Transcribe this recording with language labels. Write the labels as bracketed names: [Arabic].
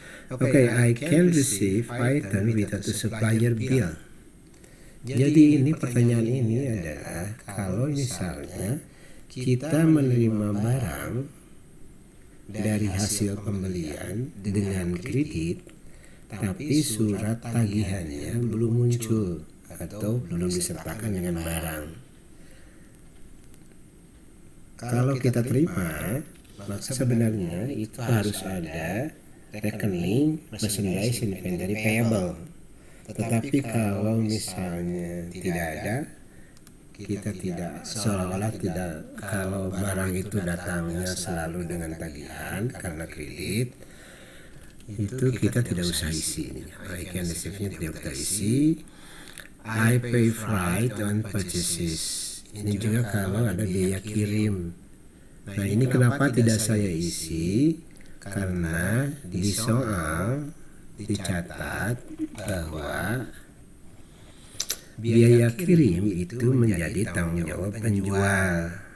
[English] Okay, I can receive item without the supplier bill. [Indonesian] Jadi ini pertanyaan ini adalah kalau misalnya kita menerima barang dari hasil pembelian dengan kredit, tapi surat tagihannya belum muncul atau belum disertakan dengan barang. Kalau kita terima, maka sebenarnya itu harus ada rekening merchandise inventory payable. Tetapi kalau misalnya tidak ada, kita tidak, seolah-olah tidak, kalau barang itu datangnya selalu dengan tagihan karena kredit, itu kita tidak usah isi ini. [English] I can receive- [Indonesian] nya tidak usah isi. [English] I pay freight on purchases. [Indonesian] Ini juga kalau ada biaya kirim. Nah, ini kenapa tidak saya isi? Karena di soal dicatat bahwa biaya kirim itu menjadi tanggung jawab penjual.